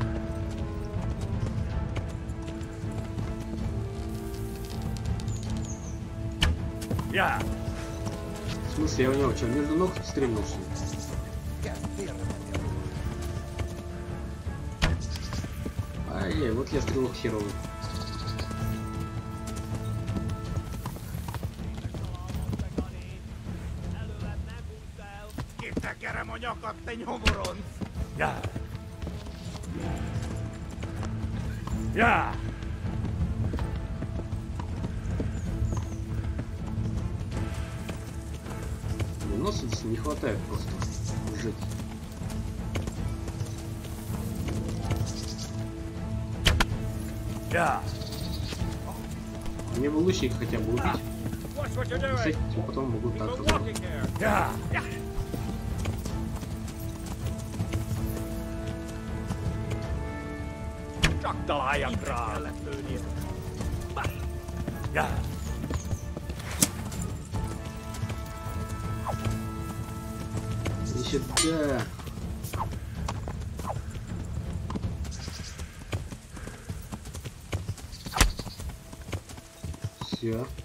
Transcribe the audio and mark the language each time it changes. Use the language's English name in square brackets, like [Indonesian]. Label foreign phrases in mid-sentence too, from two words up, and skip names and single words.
[English] Yeah. [Russian] В смысле, я у него что, между ног стрельнул, что ли? Ай-яй, вот я стрелок херовый. [Hungarian] Kitekerem a nyakat, te nyomoronc! [English] Yeah. Yeah. [Russian] Выносливости не хватает просто жить. [English] Yeah. [Russian] Мне бы лучника хотя бы убить. [English] Watch what you're [Russian] С [English] doing! [Russian] этим потом могу так [English] We're [Russian] сделать. [English] walking here! Yeah. [Hungarian] Csak találjak rá! Kellett lőni. [English] Yeah. [Russian] Иди сюда. Все.